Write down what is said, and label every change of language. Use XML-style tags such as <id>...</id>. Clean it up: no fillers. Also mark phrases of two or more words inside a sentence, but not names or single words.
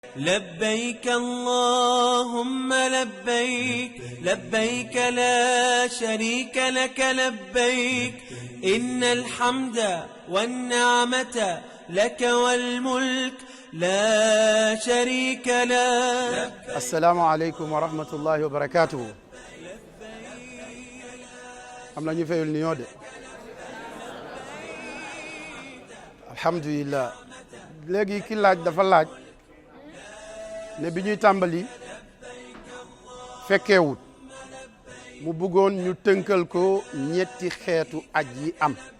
<ar>لبيك اللهم لبيك لبيك لا شريك لك لبيك إن الحمد والنعمة لك والملك لا شريك لك. السلام عليكم ورحمة الله وبركاته.</ar> <wo>am na ñu fayul nuyoo de alhamdulillah. léegi ki laaj dafa laaj ne bi ñuy tàmbali fekkeewut mu bëggoon ñu tënkal ko ñetti xeetu aj yi am.</wo>